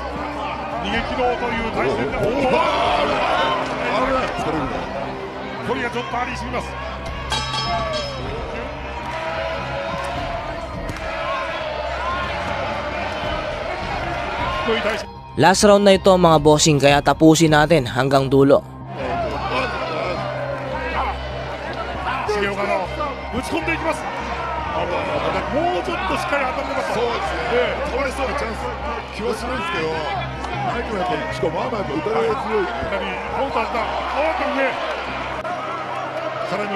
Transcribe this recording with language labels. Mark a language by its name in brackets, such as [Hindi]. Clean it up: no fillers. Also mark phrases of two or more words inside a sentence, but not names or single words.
[Japanese] 逃げ切ろうという体勢で距離がちょっとありすぎます。低い体勢。 [English] Last round [Filipino] na ito mga bossing, kaya tapusin natin hanggang dulo. [Japanese] 重岡の打ち込んでいきます。もうちょっとしっかり当たってます。そうですね。取れそうなチャンス気はするんですけど、相手もやっぱりしかもまあまあ打たれ強い。左カウンターした。おっと上。サレム。